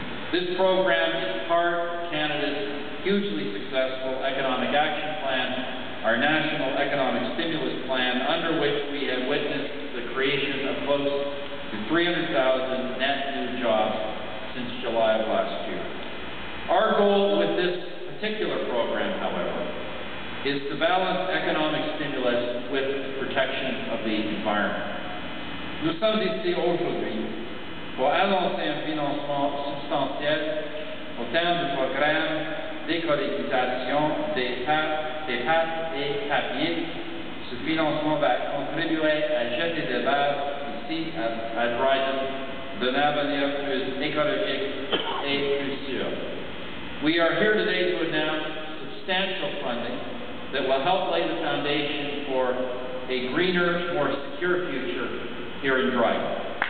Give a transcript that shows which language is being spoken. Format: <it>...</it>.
<en>This program is part of Canada's hugely successful Economic Action Plan, our National Economic Stimulus Plan, under which we have witnessed the creation of close to 300,000 net new jobs since July of last year. Our goal with this particular program, however, is to balance economic stimulus with protection of the environment.</en> <fr>Nous sommes ici aujourd'hui pour annoncer un financement substantiel au terme du programme d'écologisation des pâtes et papiers. Ce financement va contribuer à jeter des bases ici à Dryden d'un avenir plus écologique et plus sûr.</fr> <en>We are here today to announce substantial funding that will help lay the foundation for a greener, more secure future here in Dryden.</en>